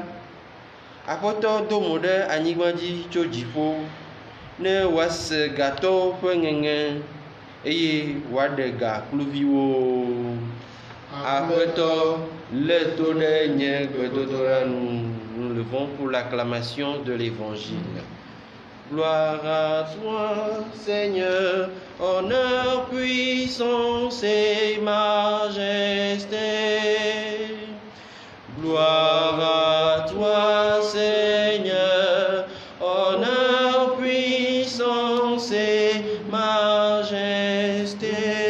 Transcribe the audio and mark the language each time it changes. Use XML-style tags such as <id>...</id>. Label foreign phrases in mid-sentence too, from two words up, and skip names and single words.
<ee>Aƒetɔ do mo ɖe anyigba dzi tso dziƒo, ne wòase gatɔwo ƒe ŋeŋe, eye wòaɖe ga kluviwo. Aƒetɔ le to ɖe nye gbedodoɖa nu.</ee> <fr>Nous levons pour l'acclamation de l'Évangile. Gloire à toi, Seigneur, honneur, puissance et majesté. Gloire à toi, Seigneur, honneur, puissance et majesté.</fr>